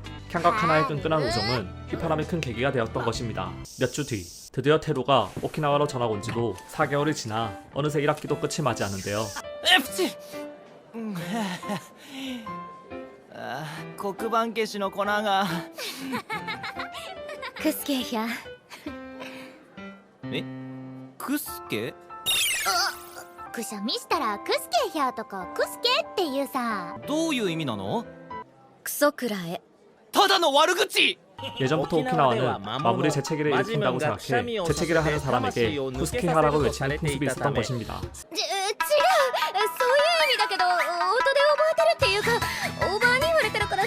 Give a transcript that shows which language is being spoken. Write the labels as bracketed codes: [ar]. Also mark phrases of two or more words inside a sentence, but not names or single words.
[ko] 칸과 카나의 끈끈한 우정은 휘파람이 큰 계기가 되었던 것입니다. 몇 주 뒤 드디어 테루가 오키나와로 전학 온 지도 4개월이 지나 어느새 1학기도 끝이 맞이하는데요. [ja] 黒板消しの粉がクスケやクスケくしゃみしたらクスケヒャーとかクスケっていうさ。どういう意味なのクソくらえ。ただの悪口 [ko] 예전부터 오키나와는 마무리 재채기를 일으킨다고 생각해 재채기를 하는 사람에게 쿠스케하라고 외치는 풍습이 있었던 것입니다. [ja] 違うそういう意味だけど音で覚えてるっていうかおばあに言われてる